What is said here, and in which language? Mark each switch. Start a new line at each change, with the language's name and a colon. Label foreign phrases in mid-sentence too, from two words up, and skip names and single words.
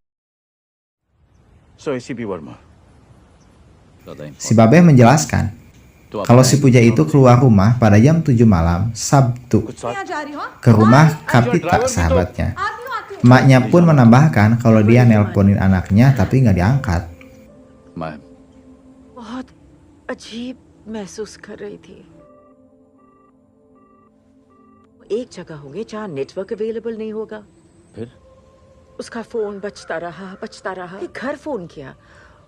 Indonesian: So ACP Verma. Si babeh menjelaskan kalau si Puja itu keluar rumah pada jam 7 malam Sabtu ke rumah Kapita sahabatnya. Emaknya pun menambahkan kalau dia nelponin anaknya tapi nggak diangkat.
Hindi: मैम. बहुत अजीब महसूस कर रही थी। एक जगह होंगे जहाँ
English: network available
Hindi: नहीं होगा। फिर? उसका फोन बजता रहा, एक घर फोन किया।